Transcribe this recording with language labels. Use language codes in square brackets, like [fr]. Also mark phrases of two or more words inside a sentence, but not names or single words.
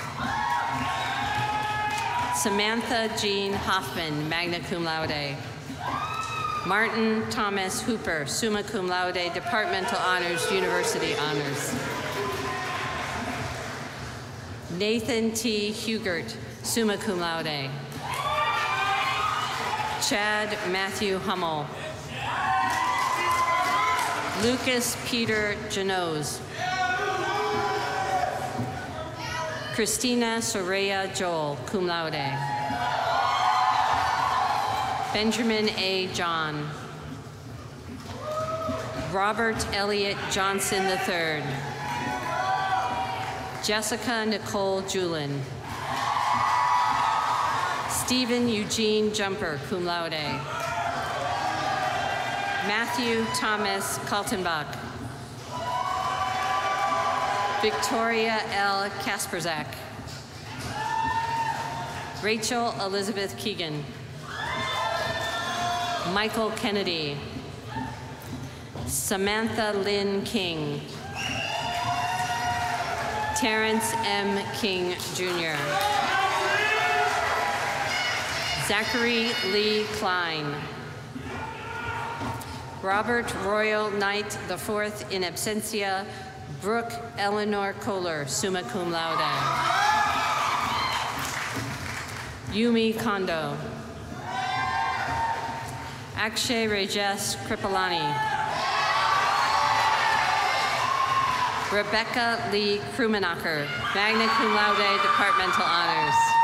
[en] Samantha Jean Hoffman, [la] magna cum laude. [en] Martin Thomas Hooper, [la] summa cum laude, [en] Departmental Honors, University Honors. Nathan T. Hugert, [la] summa cum laude. [en] Chad Matthew Hummel. Lucas Peter Janose. Christina Soraya Joel, [la] cum laude. [en] Benjamin A. John. Robert Elliott Johnson III. Jessica Nicole Julin. Stephen Eugene Jumper, [la] cum laude. [en] Matthew Thomas Kaltenbach. Victoria L. Kasperzak. Rachel Elizabeth Keegan. Michael Kennedy. Samantha Lynn King. Terrence M. King, Jr. Zachary Lee Klein. Robert Royal Knight IV, [la] in absentia. [en] Brooke Eleanor Kohler, [la] summa cum laude. [en] Yumi Kondo. Akshay Rajesh Kripalani. Rebecca Lee Krumenacher, [la] magna cum laude, [en] Departmental Honors.